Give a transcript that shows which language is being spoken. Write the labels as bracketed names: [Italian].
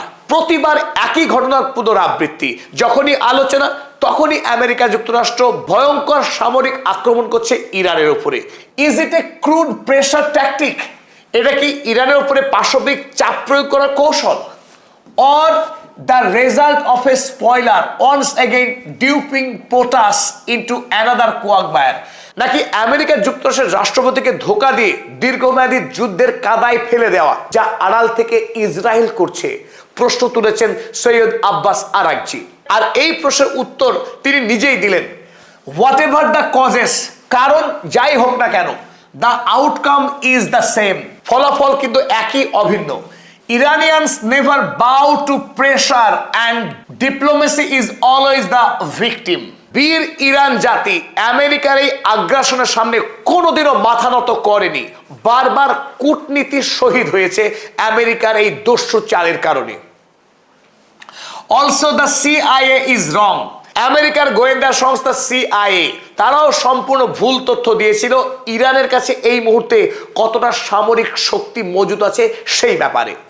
[Bangla] প্রতিবার একই ঘটনার পুনরাবৃত্তি। যখনই আলোচনা, তখনই আমেরিকা যুক্তরাষ্ট্র ভয়ঙ্কর সামরিক আক্রমণ করছে ইরানের উপরে। [English] Is it a crude pressure tactic? [Bangla] এটা কি ইরানের উপরে পাশবিক চাপ প্রয়োগ করার কৌশল? [English] Or the result of a spoiler once again duping POTUS into another quagmire? [Bangla] নাকি আমেরিকা যুক্তরাষ্ট্রের রাষ্ট্রপতিকে ধোঁকা দিয়ে দীর্ঘমেয়াদী যুদ্ধের কাদায় ফেলে দেওয়া, যা আড়াল থেকে ইসরায়েল করছে? প্রশ্ন তুলেছেন সৈয়দ আব্বাস আরাগচি। আর এই প্রশ্নের উত্তর তিনি নিজেই দিলেন। [English] whatever the causes, [Bangla] কারণ যাই হোক না কেন, [English] the outcome is the same, [Bangla] ফলাফল কিন্তু একই, অভিন্ন। [English] Iranians never bow to pressure and diplomacy is always the victim. [Bangla] বীর ইরান জাতি আমেরিকার এই আগ্রাসনের সামনে কোনোদিনও মাথা নত করেনি। বারবার কূটনীতি শহীদ হয়েছে আমেরিকার এই দস্যু চালের কারণে। [English] Also the CIA is wrong. [Bangla] আমেরিকার গোয়েন্দা সংস্থা সিআইএ তারাও সম্পূর্ণ ভুল তথ্য দিয়েছিল ইরানের কাছে এই মুহূর্তে কতটা সামরিক শক্তি মজুদ আছে সেই ব্যাপারে।